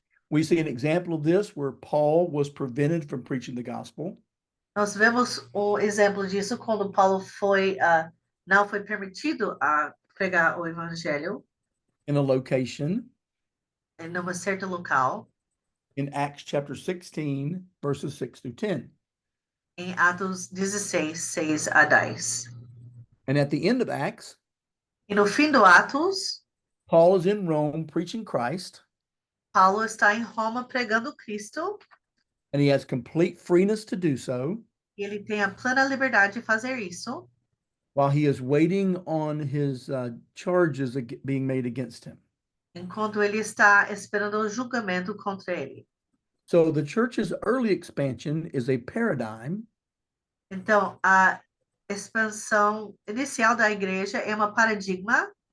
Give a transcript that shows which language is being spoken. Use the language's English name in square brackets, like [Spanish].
[English] We see an example of this where Paul was prevented from preaching the gospel. [Portuguese] Nós vemos exemplo disso quando Paulo não foi permitido a pregar o evangelho [English] In a location [Portuguese] em uma certa local, [English] in Acts chapter 16, verses 6 through 10. [Portuguese] em Atos 16, 6 a 10. [English] And at the end of Acts, [Portuguese] E no fim do Atos, [English] Paul is in Rome preaching Christ, [Portuguese] Paulo está em Roma pregando Cristo, [English] and he has complete freeness to do so [Portuguese] e ele tem a plena liberdade de fazer isso, [English] while he is waiting on his charges being made against him. [Portuguese] enquanto ele está esperando o julgamento contra ele. [English] So the church's early expansion is a paradigm [Portuguese] Então, a expansão inicial da igreja é uma paradigma